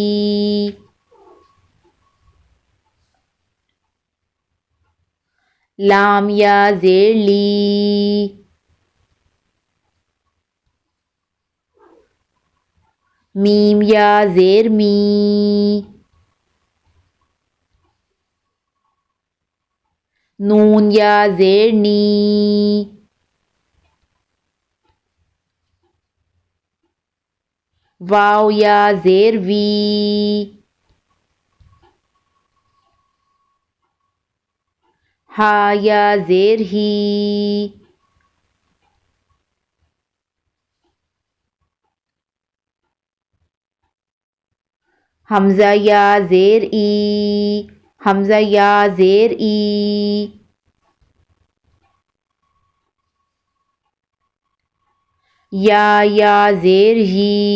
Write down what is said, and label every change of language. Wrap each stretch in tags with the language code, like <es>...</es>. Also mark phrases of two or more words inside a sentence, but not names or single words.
<ur>لام یا زیر لی، میم یا زیر می، نون یا زیر نی، واو یا زیر وی، ہا یا زیر ہی، حمزہ یا زیر ای، حمزہ یا زیر ای، یا زیر ہی،</ur>